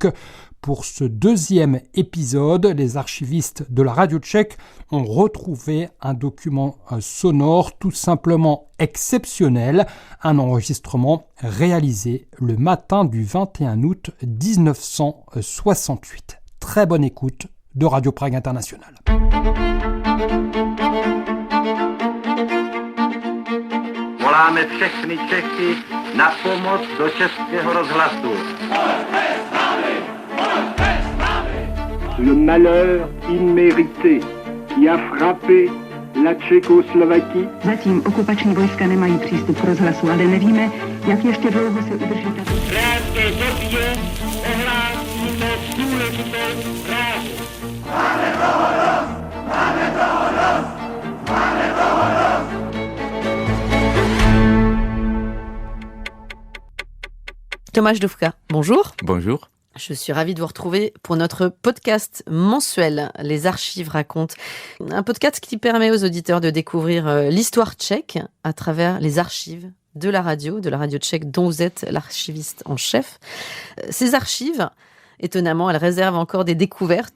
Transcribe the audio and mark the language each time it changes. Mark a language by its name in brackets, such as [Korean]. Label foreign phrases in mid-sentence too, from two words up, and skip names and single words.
[French] Pour ce deuxième épisode, les archivistes de la radio tchèque ont retrouvé un document sonore tout simplement exceptionnel, un enregistrement réalisé le matin du 21 août 1968. Très bonne écoute de Radio Prague International. [Czech] Voláme všechny Čechy na pomoc do Českého rozhlasu. [French] Le malheur immérité qui a frappé la Tchécoslovaquie. [Czech] Zatím okupační vojska nemají přístup k rozhlasu, ale nevíme, jak ještě dlouho se udrží tato. Krátké době ohlásíme důležitou zprávu. [French] Tomáš Dufka, bonjour. Bonjour. Je suis ravie de vous retrouver pour notre podcast mensuel, Les Archives racontent. Un podcast qui permet aux auditeurs de découvrir l'histoire tchèque à travers les archives de la radio tchèque dont vous êtes l'archiviste en chef. Ces archives, étonnamment, elles réservent encore des découvertes.